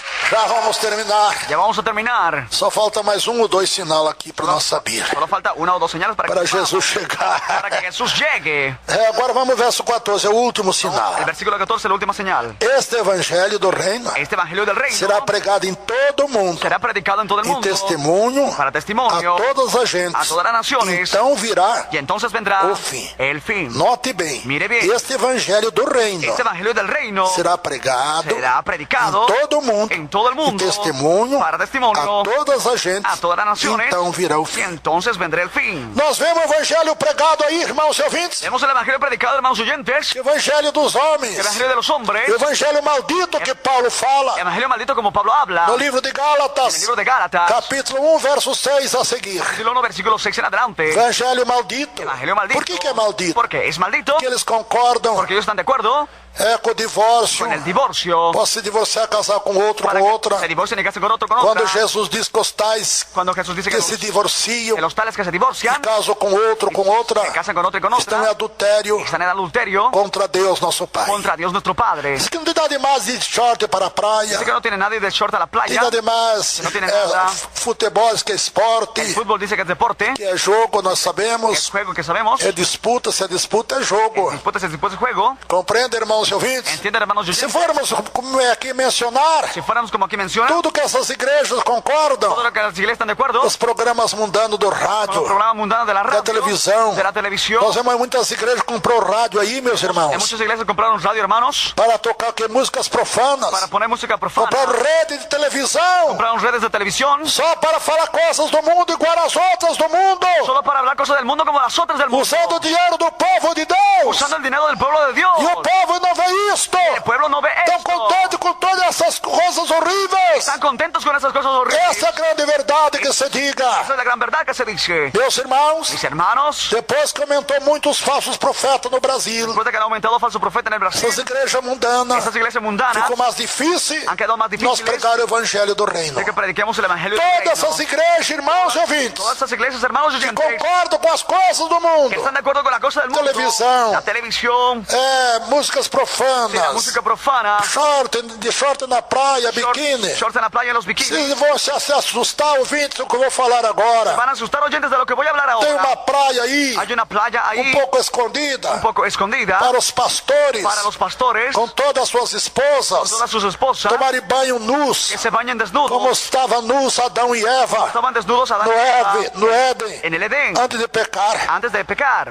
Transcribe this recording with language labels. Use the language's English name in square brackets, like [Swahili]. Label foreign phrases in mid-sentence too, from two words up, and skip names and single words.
[Portuguese] Já vamos terminar. [Spanish] Ya vamos a terminar. [Portuguese] Só falta mais um ou dois sinal aqui para nós saber. [Spanish] Solo falta una o dos señales para que [Portuguese] Jesus chegar. [Spanish] para que Jesús llegue. [Portuguese] Agora vamos ao verso 14, é o último sinal. [Spanish] El versículo 14 es la última señal. [Portuguese] Este evangelho do reino [Spanish] Este evangelio del reino [Portuguese] será pregado em todo o mundo, [Spanish] será predicado en todo el [Portuguese] em mundo testemunho [Spanish] para testimonio [Portuguese] a todas as [Spanish] a [Portuguese] gentes. [Spanish] todas las naciones. [Portuguese] Então virá, [Spanish] Y entonces vendrá [Portuguese] o fin. [Spanish] el fin. [Portuguese] note bem, [Spanish] Mire bien. [Portuguese] este evangelho do reino [Spanish] Este evangelio del reino [Portuguese] será pregado [Spanish] será predicado [Portuguese] em todo o mundo, [Spanish] en todo el mundo [Portuguese] em testemunho [Spanish] para testimonio [Portuguese] a todas as gentes. [Spanish] a todas las naciones. [Portuguese] Então virá o [Spanish] Y [Portuguese] fim. [Spanish] entonces vendrá el fin. [Portuguese] Nós vemos o evangelho pregado aí, irmãos e ouvintes. [Spanish] Vemos el evangelio predicado, hermanos oyentes. [Portuguese] O evangelho dos homens. [Spanish] El evangelio de los hombres. [Portuguese] O evangelho maldito que Paulo fala [Spanish] El evangelio maldito como Pablo habla. [Portuguese] no livro de [Spanish] En el [Portuguese] Gálatas, [Spanish] libro de Gálatas. [Portuguese] capítulo 1, verso 6 a seguir. [Spanish] Capítulo 1, versículo 6 en adelante. [Portuguese] Evangelho maldito. [Spanish] Evangelio maldito. [Portuguese] Por que é maldito? [Spanish] Porque es maldito. [Portuguese] Porque eles concordam [Spanish] Porque ellos están de acuerdo [Portuguese] com o divórcio. [Spanish] con el divorcio. [Portuguese] Pode se divorciar, casar com outro, [Spanish] Para [Portuguese] com [Spanish] que [Portuguese] outra. [Spanish] se divorcien y casen con otro, con [Portuguese] Quando [Spanish] otra. [Portuguese] Jesus diz que os tais [Spanish] Cuando Jesús dice [Portuguese] que se divorciam, [Spanish] que los tales que se divorcian, [Portuguese] casam com outro, com outra, [Spanish] se casan con otro y con [Portuguese] estão em [Spanish] otra, [Portuguese] adultério [Spanish] están en adulterio [Portuguese] contra Deus, nosso Pai. [Spanish] contra Dios nuestro Padre. [Portuguese] Diz que não tem nada demais de short para a praia, [Spanish] Dice que no tiene nadie de short a la [Portuguese] tem [Spanish] playa. [Portuguese] nada demais não tem nada. futebol, que é esporte, [Spanish] El fútbol dice que es deporte, [Portuguese] que é jogo, nós [Spanish] es [Portuguese] sabemos, [Spanish] juego que sabemos. [Portuguese] é disputa, se é disputa é jogo. [Spanish] Disputa es después de juego. [Portuguese] Compreende, irmãos e ouvintes? [Spanish] Entienden, hermanos [Portuguese] Se [Spanish] oyentes. [Portuguese] formos como aqui mencionar, [Spanish] Si fuéramos como aquí menciona, [Portuguese] tudo que essas igrejas concordam, [Spanish] todo lo que las iglesias están de acuerdo, [Portuguese] os programas mundanos do [Spanish] con [Portuguese] rádio, [Spanish] los programas mundanos de la radio, [Portuguese] televisão. [Spanish] de la televisión. [Portuguese] Nós vemos muitas igrejas que comprou rádio aí, meus [Spanish] En [Portuguese] irmãos, [Spanish] muchas iglesias compraron radio, hermanos, [Portuguese] para tocar que músicas profanas, [Spanish] para poner música profana. [Portuguese] compraram rede de televisão, [Spanish] Compraron redes de televisión [Portuguese] só para falar coisas do mundo igual às outras do mundo, [Spanish] solo para hablar cosas del mundo como las otras del mundo. [Portuguese] usando o dinheiro do povo de Deus. [Spanish] Usando el dinero del pueblo de Dios. [Portuguese] E o povo não vê isto. [Spanish] El pueblo no ve [Portuguese] Estão [Spanish] esto. [Portuguese] contentes com todas essas coisas horríveis. [Spanish] Están contentos con esas cosas horribles. [Portuguese] Essa é a grande verdade que se diga. [Spanish] Esa es la gran verdad que se dice. [Portuguese] Meus irmãos, [Spanish] Mis hermanos, [Portuguese] depois que aumentou muitos falsos profetas no Brasil, [Spanish] después de que han aumentado falso profeta en el Brasil, [Portuguese] essas igrejas mundanas, [Spanish] esas iglesias mundanas [Portuguese] ficou mais difícil [Spanish] han quedado más [Portuguese] nós [Spanish] difíciles [Portuguese] pregar o evangelho do reino. [Spanish] de que prediquemos el evangelio del [Portuguese] Todas [Spanish] reino. [Portuguese] essas igrejas, irmãos e ouvintes, [Spanish] Todas estas iglesias, hermanos y [Portuguese] que [Spanish] oyentes, [Portuguese] concordam com as coisas do [Spanish] que [Portuguese] mundo, [Spanish] están de acuerdo con la cosa del mundo, Televisión. la televisión, [Portuguese] músicas [Spanish] la [Portuguese] profanas, [Spanish] música profana, [Portuguese] de short na praia, biquíni. [Spanish] shorts en la playa, en los bikinis. [Portuguese] Vocês vão se assustar ouvintes com o que eu vou falar agora. [Spanish] Van a asustar oyentes de lo que voy a hablar [Portuguese] Tem [Spanish] ahora. [Portuguese] uma praia aí, [Spanish] Hay una playa ahí, [Portuguese] pouco escondida, [Spanish] un poco escondida, [Portuguese] para os pastores, [Spanish] para los pastores, [Portuguese] com todas as suas esposas, [Spanish] todas sus esposas, [Portuguese] tomarem banho nus, [Spanish] que se bañen desnudos, [Portuguese] como estava nus Adão e Eva [Spanish] estaban desnudos Adán y Eva [Portuguese] no Éden, [Spanish] en el Edén, [Portuguese] antes de pecar. [Spanish] antes de pecar.